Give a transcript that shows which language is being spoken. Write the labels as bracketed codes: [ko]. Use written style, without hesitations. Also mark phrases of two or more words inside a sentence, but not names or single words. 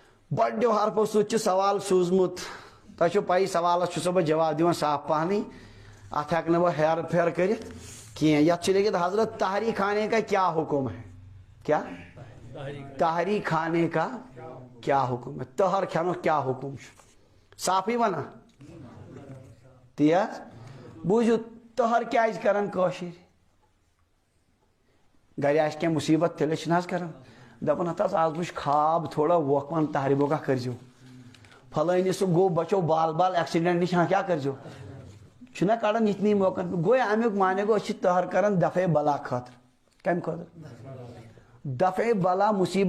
[ks] بڑو حرفو سۭتۍ چھُ سوال سوٗزمُت تۄہہِ چھو پَیی سوالس چھُسو بہٕ جواب دِوان صاف پہنٕے اتھ ہٮ۪کہٕ نہٕ بہٕ ہیر پھیر کٔرِتھ کینٛہہ یتھ چھُ لیکھِتھ حضرت [ur] طاہری کھانے کا کیا حکم ہے کیا طاہری کھانے کا کیا حکم ہے [ks] تہر کھٮ۪نُک کیا حکم چھُ صافٕے ونان تی حظ بوٗزِو تہر کیازِ کران کٲشِرۍ گرِ آسہِ کینٛہہ مُصیبت تیٚلے چھِنہٕ حظ کران دپان ہتھ حظ آز وٕچھ خواب تھوڑا ووکھوان تہرِ بوکا کٔرزیو فلٲنی سُہ گوٚو بچو بال بال ایکسیڈنٹ نش ہاں کیا کٔرزیو چھُنہ کڑان یِتنٕے موقعن گوٚو امیُک معنی گوٚو أسۍ چھِ تہر کران دفعے بلا خٲطرٕ کمہِ خٲطرٕ دفعے بلا مصیبت